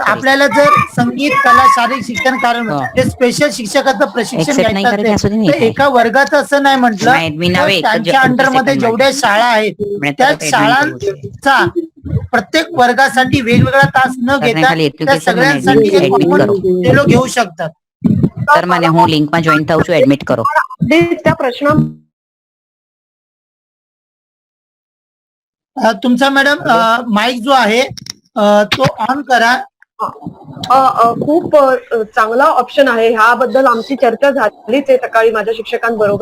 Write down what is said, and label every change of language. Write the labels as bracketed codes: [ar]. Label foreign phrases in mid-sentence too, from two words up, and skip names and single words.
[mr] आपल्याला जर संगीत, कला, शारीरिक शिक्षण कारण हे स्पेशल शिक्षकाचं प्रशिक्षण घ्यायचं असेल तर एका वर्गाचं असं नाही म्हटलं, त्यांच्या अंडरमध्ये जेवढ्या शाळा आहेत त्या शाळांचा प्रत्येक वर्गासाठी वेगवेगळा तास न घेता त्या सगळ्यांसाठी एक कॉमन ते लोक घेऊ शकतात. [gu] तर મને હું લિંકમાં જોઈન થાઉં છું, એડમિટ કરો. [mr] त्या प्रश्न तुमचा [en] madam mic [mr] जो आहे तो ऑन करा. खूप चांगला ऑप्शन आहे. ह्याबद्दल आमची चर्चा झालीच आहे सकाळी माझ्या शिक्षकांबरोबर.